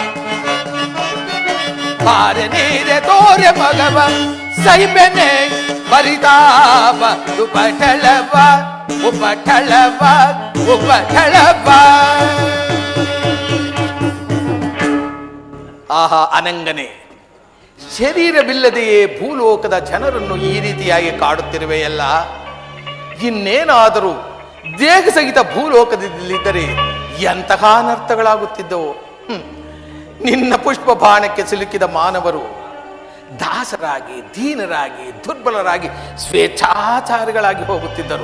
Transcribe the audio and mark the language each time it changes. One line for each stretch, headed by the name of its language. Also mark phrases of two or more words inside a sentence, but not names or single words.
Kannada: ಮಾರೆ ನೀರೆ ತೋರೆ ಮೊಗವ ಸಹಿಬೆನೆ ಪರಿತಾಪ ದುಪಟಳವಾ ಉಪಟಳವ ಉಪಟಳವ ಆಹಾ ಅನಂಗನೆ, ಶರೀರವಿಲ್ಲದೆಯೇ ಭೂಲೋಕದ ಜನರನ್ನು ಈ ರೀತಿಯಾಗಿ ಕಾಡುತ್ತಿರುವೆಯಲ್ಲ. ಇನ್ನೇನಾದರೂ ದೇಹ ಸಹಿತ ಭೂಲೋಕದಲ್ಲಿದ್ದರೆ ಎಂತಹ ಅನರ್ಥಗಳಾಗುತ್ತಿದ್ದವು. ನಿನ್ನ ಪುಷ್ಪ ಬಾಣಕ್ಕೆ ಸಿಲುಕಿದ ಮಾನವರು ದಾಸರಾಗಿ, ದೀನರಾಗಿ, ದುರ್ಬಲರಾಗಿ, ಸ್ವೇಚ್ಛಾಚಾರಿಗಳಾಗಿ ಹೋಗುತ್ತಿದ್ದರು.